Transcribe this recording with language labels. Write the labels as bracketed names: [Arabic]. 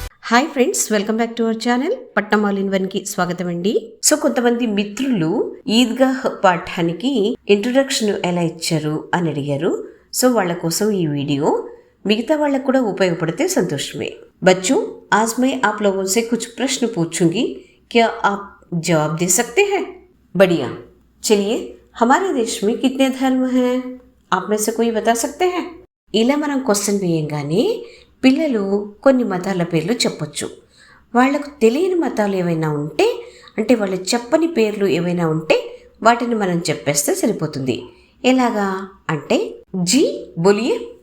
[Telugu] Hi friends, welcome back to our channel పట్నం all in one కి స్వాగతం అండి. సో కొంతమంది మిత్రులు ఈద్గాహ్ పాఠానికి ఇంట్రొడక్షన్ ఎలా ఇచ్చారు అని అడిగారు. సో వాళ్ళ కోసం ఈ వీడియో. మిగతా వాళ్ళకు కూడా ఉపయోగపడితే సంతోషమే. [Hindi] बच्चों, आज मैं आप लोगों से कुछ प्रश्न पूछूंगी, क्या आप जवाब दे सकते हैं? बढ़िया. चलिए, हमारे देश में कितने धर्म हैं? आप में से कोई बता सकते हैं? [Telugu] ఇలా మనం క్వశ్చన్ వేయంగానే పిల్లలు కొన్ని మతాల పేర్లు చెప్పొచ్చు. వాళ్లకు తెలియని మతాలు ఏవైనా ఉంటే, అంటే వాళ్ళు చెప్పని పేర్లు ఏవైనా ఉంటే వాటిని మనం చెప్పేస్తే సరిపోతుంది. ఎలాగా అంటే, [Hindi] जी बोलिए.